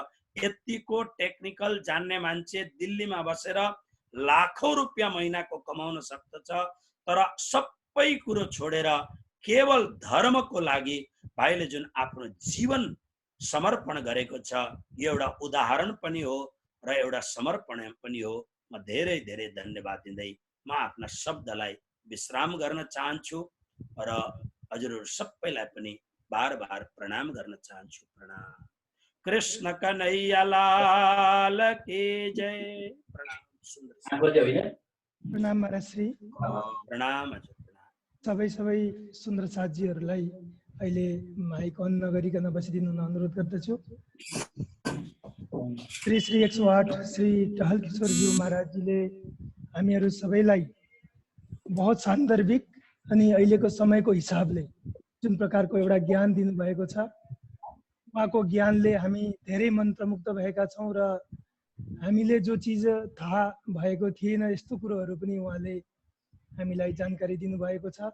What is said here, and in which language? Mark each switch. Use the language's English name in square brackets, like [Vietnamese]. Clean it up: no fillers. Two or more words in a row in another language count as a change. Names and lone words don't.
[Nepali] यतिको टेक्निकल जान्ने मान्छे दिल्लीमा बसेर लाखौं रुपियाँ महिनाको कमाउन सक्दछ, तर सबै कुरो छोडेर केवल धर्मको लागि भाइले जुन आफ्नो जीवन समर्पण गरेको छ, यो एउटा उदाहरण पनि हो र एउटा समर्पण पनि हो। म धेरै धेरै धन्यवाद दिँदै म आफ्ना शब्दलाई विश्राम गर्न चाहन्छु र हजुरहरू सबैलाई पनि बार बार प्रणाम गर्न चाहन्छु। [Hindi] प्रणाम। कृष्ण कन्हैया लाल की जय। प्रणाम। सुन्दर [Nepali] प्रणाम महाराजश्री। प्रणाम हजुर। सबै सुन्दर साथीहरूलाई अहिले माइक अन नगरिकन बसिदिनु अनुरोध गर्दछु। श्री 108 श्री टहल किशोरज्यू महाराजजीले हामीहरू सबैलाई बहुत सान्दर्भिक अनि अहिलेको समयको हिसाबले जुन प्रकारको एउटा ज्ञान दिनुभएको छ, उहाँको ज्ञानले हामी धेरै मन्त्रमुग्ध भएका छौँ र हामीले जो चिज थाहा भएको थिएन यस्तो कुरोहरू पनि उहाँले हामीलाई जानकारी दिनुभएको छ।